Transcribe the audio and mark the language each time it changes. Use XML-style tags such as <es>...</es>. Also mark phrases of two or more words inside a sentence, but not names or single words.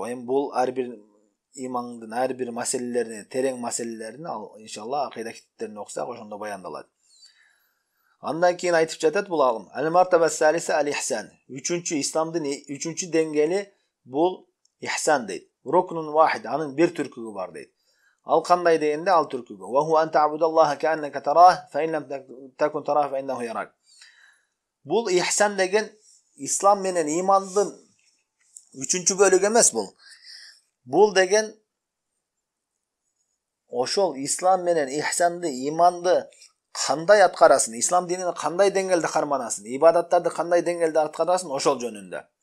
<ky>Эми бул ар бир имандын ар бир маселелерин, терең маселелерин ал иншалла акыйда китептерин окусак ошондо баяндалат. Андан кийин айтып жатат бул алым.</ky> <ar>المرتبة الثالثة الإحسان.</ar> <ky>Исламдын 3-чү деңгээли бул ихсан дейт.</ky> <ar>ركن واحد,</ar> <ky>анын бир түркүгү бар дейт. Ал кандай дегенде ал түркүгү.</ky> <ar>وهو أن تعبد الله كأنك تراه فإن لم تكن تراه فإنه يراك.</ar> <ky>Бул ихсан деген ислам менен имандын 3-чү бөлүгү эмес бул. Бул деген ошол ислам менен ихсанды, иманды кандай аткарасын, ислам динин кандай деңгээлде карманасын, ибадаттарды кандай деңгээлде аткарасын ошол жөнүндө.</ky>